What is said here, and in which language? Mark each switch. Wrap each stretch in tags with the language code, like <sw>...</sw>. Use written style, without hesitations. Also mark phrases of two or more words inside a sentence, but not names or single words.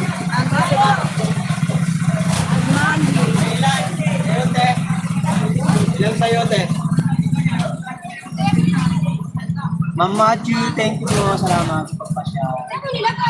<tl>Sayote. Ilang sayote? Mama Chu,</tl> <en>thank you</en> <tl>po. Salamat sa pagpasya. Saan mo nilagay?</tl>